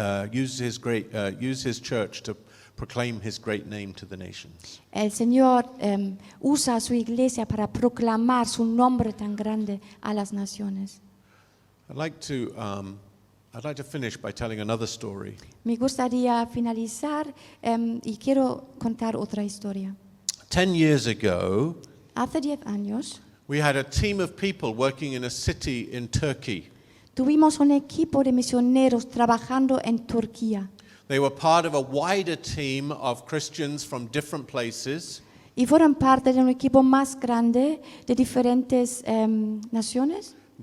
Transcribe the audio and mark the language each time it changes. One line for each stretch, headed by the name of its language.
English: Use his church to proclaim his great name to the nations.
Spanish: el Señor usa a su iglesia para proclamar su nombre tan grande a las naciones.
English: I'd like to finish by telling another story.
Spanish: Me gustaría finalizar y quiero contar otra historia.
English: 10 years ago,
Spanish: Hace 10 años
English: we had a team of people working in a city in Turkey.
Spanish: tuvimos un equipo de misioneros trabajando en Turquía
English: They were part of a wider team of Christians from different places.
Spanish: y fueron parte de un equipo más grande de diferentes naciones,